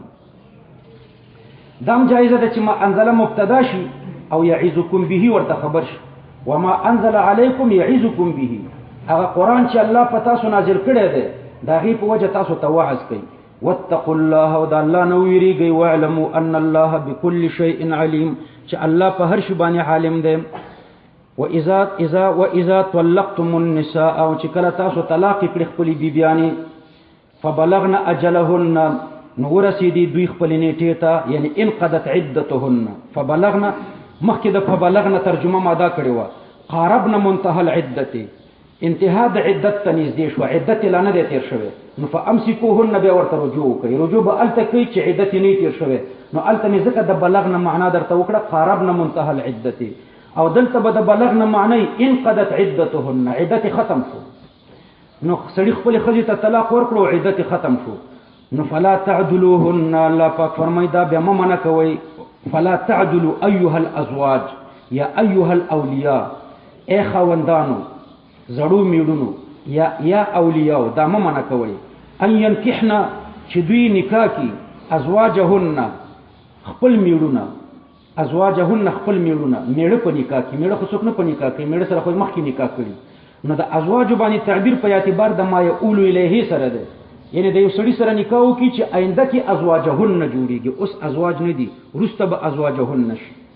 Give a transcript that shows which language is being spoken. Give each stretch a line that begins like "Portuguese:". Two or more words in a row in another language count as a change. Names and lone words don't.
Pashto: دام جایزه ده چې
Arabic: ما انزل
Pashto: مبتدا شي او یعظکم به ورته خبر شي،
Arabic: وما انزل علیکم یعظکم به،
Pashto: هغه قرآن چې الله پتا سو نازل کړی ده دا غي په وجه تاسو ته وعظ کوي.
Arabic: واتقوا الله
Pashto: او دا الله نو ویریږي،
Arabic: واعلموا ان الله بكل شيء عليم،
Pashto: چې الله په هر شي باندې عالم دی.
Arabic: واذا طلقتم النساء
Pashto: او چې کله تاسو طلاق کړي خپل بیبيانې،
Arabic: فبلغن اجلهن
Pashto: نو ورسیدي دوی خپل نیټه ته، یعنی
Arabic: انقضت عدتهن.
Pashto: فبلغن مخکې د فبلغن ترجمه ما دا کړې و،
Arabic: قاربن منتهى العدته،
Pashto: انتها د عدت ته نږدې شو، عدت لا نه دی تیر شوی، نو فامسکوهن بیا ورته رجوع کوي، رجوع به الته کوي چې عدت نه تیر شوی، نو الته مې ځکه د بلغنا معنا درته وکړه
Arabic: قاربنا منتهى العدته،
Pashto: او دلته به د بلغنا معنی
Arabic: انقضت عدتهن،
Pashto: عدت ختم شو، نو سړي خپل ښځې ته طلاق ورکړو عدت ختم شو، نو
Arabic: فلا تعدلوهن،
Pashto: الله پاک فرمایي دا بیا مه منع کوئ،
Arabic: فلا تعدلوا ایها الازواج یا ایها الاولیاء،
Pashto: ای خاوندانو زړو میړونو یا اولیاء دا مه منع کوئ،
Arabic: ان ينکحنا
Pashto: چې دوی نکاح کی ازواجهن خپل میړونه، ازواجهن خپل میړونه، میړه په نکاح کی، میړه خو څوک نه په نکاح کی، میړه سره خو مخکې نکاح کړي، نو د ازواج باندې تعبیر په اعتبار د
Arabic: ما یقول الیه
Pashto: سره ده، یعنی د یو سړي سره نکاح وکړي چې آینده کې ازواجهن جوړیږي، اوس ازواج نه دي، وروسته به ازواجهن شي.